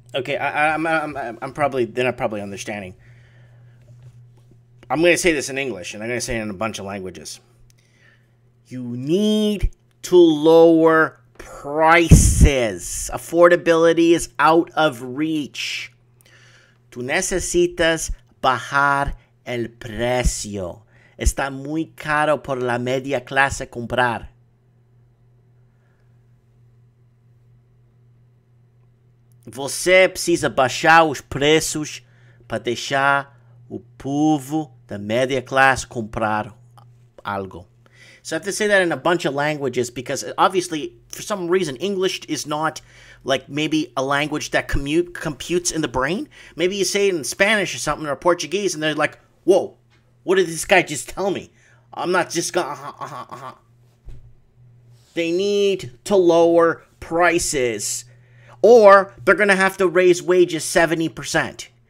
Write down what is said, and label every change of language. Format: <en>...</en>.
<en>Okay, they're not probably understanding. I'm going to say this in English, and I'm going to say it in a bunch of languages. You need to lower prices. Affordability is out of reach.</en> <es>Tú necesitas bajar el precio. Está muy caro por la media clase comprar.</es> <pt>Você precisa baixar os preços para deixar o povo da media class comprar algo.</pt> <en>So I have to say that in a bunch of languages because obviously, for some reason, English is not like maybe a language that computes in the brain. Maybe you say it in Spanish or something or Portuguese and they're like, whoa, what did this guy just tell me? I'm not just gonna, They need to lower prices or they're going to have to raise wages 70%.</en>